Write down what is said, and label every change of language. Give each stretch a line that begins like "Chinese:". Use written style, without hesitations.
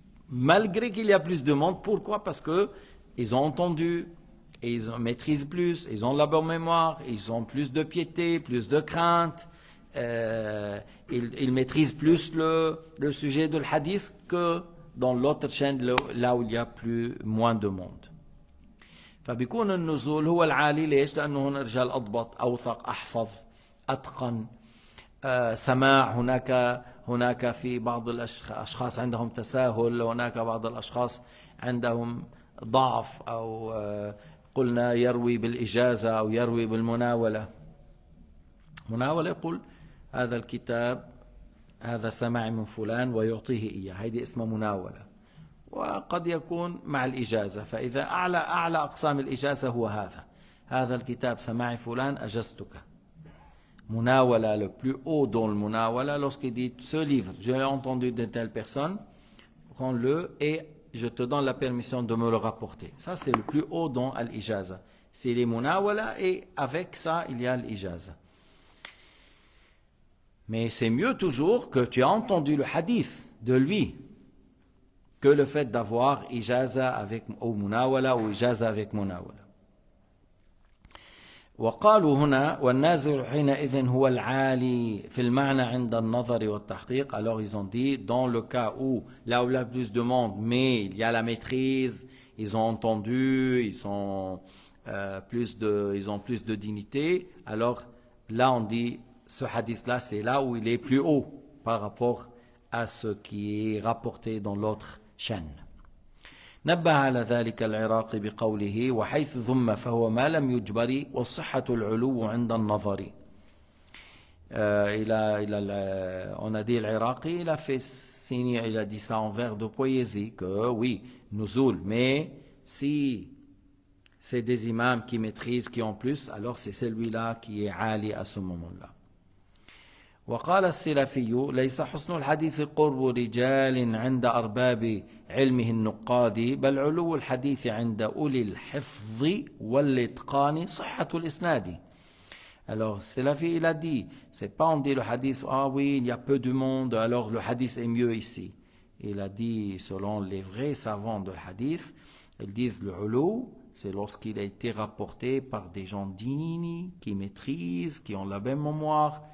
French: Malgré qu'il y a plus de monde, pourquoi? Parce que ils ont entendu, et ils maîtrisent plus, ils ont la bonne mémoire, ils ont plus de piété, plus de crainte, ils maîtrisent plus le sujet de l'hadith que dans l'autre chaîne là où il y a moins de monde.
Arabic: فبيكون النزول هو العالي ليش؟ لأنه هنا رجال أضبط أوثق أحفظ أتقن سماع. هناك في بعض الأشخاص عندهم تساهل، هناك بعض الأشخاص عندهم ضعف، أو قلنا يروي بالإجازة أو يروي بالمناولة. مناولة يقول هذا الكتاب هذا سماع من فلان ويعطيه إياه، هذه اسمها مناولة. وقد يكون مع الإجازة، فإذا أعلى أقسام الإجازة هو هذا الكتاب سماع فلان أجزتك.
French: Munawala, le plus haut dans le munawala, lorsqu'il dit ce livre, je l'ai entendu de telle personne, prends-le et je te donne la permission de me le rapporter. Ça, c'est le plus haut dans al-ijaza. C'est les munawala et avec ça, il y a l'ijaza. Mais c'est mieux toujours que tu as entendu le hadith de lui que le fait d'avoir ijaza avec ou munawala ou ijaza avec munawala.
Arabic: وقالوا هنا والنازل حينئذ هو العالي في المعنى عند النظر والتحقيق.
French: Alors ils ont dit dans le cas où là où il y a plus de monde mais il y a la maîtrise, ils ont entendu, ils ont plus de dignité, alors là on dit ce hadith là c'est là où il est plus haut par rapport à ce qui est rapporté dans l'autre chaîne.
Arabic: نبه على ذلك العراقي بقوله وحيث ذم فهو ما لم يجبر والصحة العلو عند النظر.
French: On a dit l'Iraqi, il a fait signer, il a dit ça en vers de poésie, que oui, nuzul, mais si c'est des imams qui maîtrisent, qui ont plus, alors c'est celui-là qui est ali à ce moment-là.
Arabic: وقال السلفي ليس حسن الحديث قرب رجال عند أرباب علمه النقاد بل علو الحديث عند أولي الحفظ والإتقان صحة الإسناد.
French: Alors Salafi il a dit, c'est pas on dit le hadith, ah oui il y a peu de monde alors le hadith est mieux ici. Il a dit selon les vrais savants de hadith, ils disent le ulu c'est lorsqu'il a été rapporté par des gens dignes, qui maîtrisent, qui ont la même mémoire.